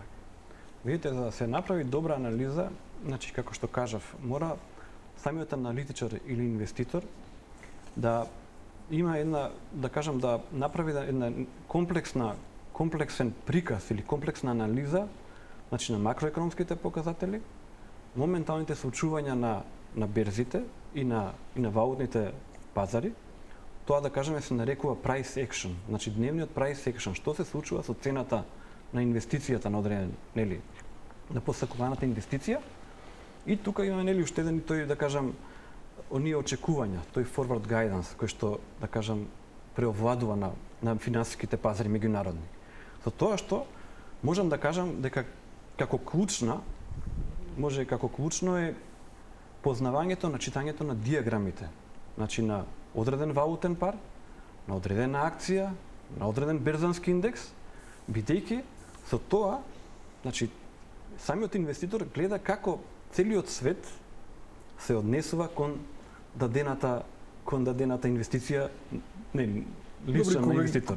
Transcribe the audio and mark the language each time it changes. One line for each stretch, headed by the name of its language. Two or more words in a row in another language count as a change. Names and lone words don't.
Macedonian: Видите, за да се направи добра анализа, значи како што кажав, мора самиот аналитичар или инвеститор да има една, да кажам, да направи една комплексен приказ или комплексна анализа, значи на макроекономските показатели, моменталните случувања на берзите и на валутните пазари. Тоа, да кажеме, се нарекува
English: price action,
Macedonian: значи дневниот
English: price action,
Macedonian: што се случува со цената на инвестицијата на одреден, на посакуваната инвестиција. И тука имаме уште еден тој, да кажам, оние очекувања, тој
English: forward guidance
Macedonian: кој што, да кажам, преовладува на финансиските пазари меѓународни. За тоа што можам да кажам дека како клучно е познавањето на читањето на диаграмите, значи на одреден валутен пар, на одредена акција, на одреден берзански индекс, бидејќи со тоа, значи самиот инвеститор гледа како целиот свет се однесува кон дадената инвестиција, не, лична на инвеститора.